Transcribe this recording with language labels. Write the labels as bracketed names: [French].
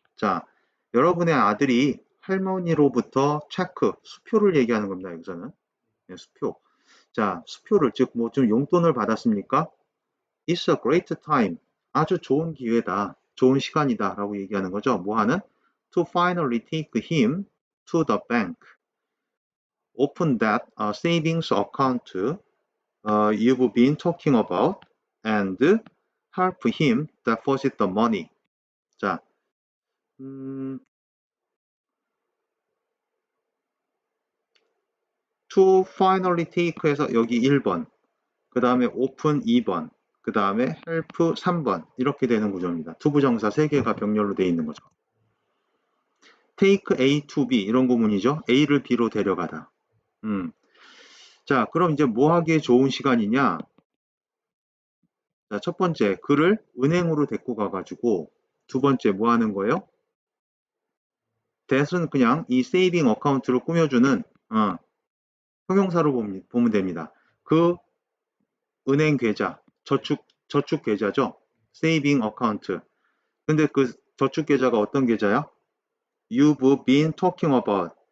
[Korean] 자, 여러분의 아들이 할머니로부터 체크, 수표를 얘기하는 겁니다. 여기서는 수표. 자, 수표를 즉 뭐 좀 용돈을 받았습니까? [English] It's a great time. [Korean] 아주 좋은 기회다. 좋은 시간이다라고 얘기하는 거죠. 뭐 하는? [English] To finally take him to the bank. Open that savings account you've been talking about and help him deposit the money. [Korean] 자, [English] to finally take [Korean] 에서 여기 1번, 그 다음에 open 2번, 그 다음에 help 3번 이렇게 되는 구조입니다. 투부정사 3개가 병렬로 되어 있는 거죠. [English] take A to B [Korean] 이런 구문이죠. A를 B로 데려가다. 자, 그럼 이제 뭐 하기에 좋은 시간이냐? 자, 첫 번째, 그를 은행으로 데리고 가가지고 두 번째 뭐 하는 거예요? that은 그냥 이 세이빙 어카운트를 꾸며주는 형용사로 보면 됩니다. 그 은행 계좌, 저축 계좌죠. [English] saving account. [Korean] 근데 그 저축 계좌가 어떤 계좌야? [English] You've been talking about.